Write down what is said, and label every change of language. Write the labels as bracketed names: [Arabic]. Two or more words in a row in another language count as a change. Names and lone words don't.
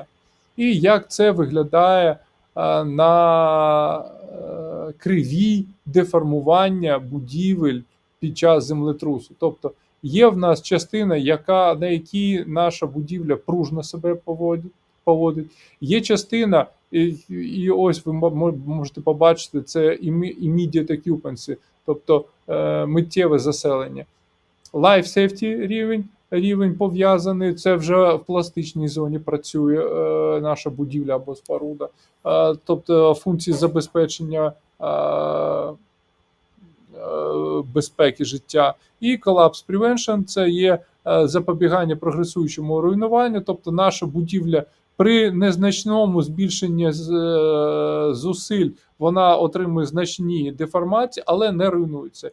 [Ukrainian] І як це виглядає на кривій деформування будівель під час землетрусу. Тобто є в нас частина, на якій наша будівля пружно себе поводить. Є частина, і ось ви можете побачити, це [English] immediate occupancy, [Ukrainian] тобто миттєве заселення. [English] Life safety [Ukrainian] рівень пов'язаний, це вже в пластичній зоні працює наша будівля або споруда. Тобто функції забезпечення безпеки життя. І [English] Collapse Prevention [Ukrainian] – це є запобігання прогресуючому руйнуванню, тобто наша будівля при незначному збільшенні зусиль вона отримує значні деформації, але не руйнується.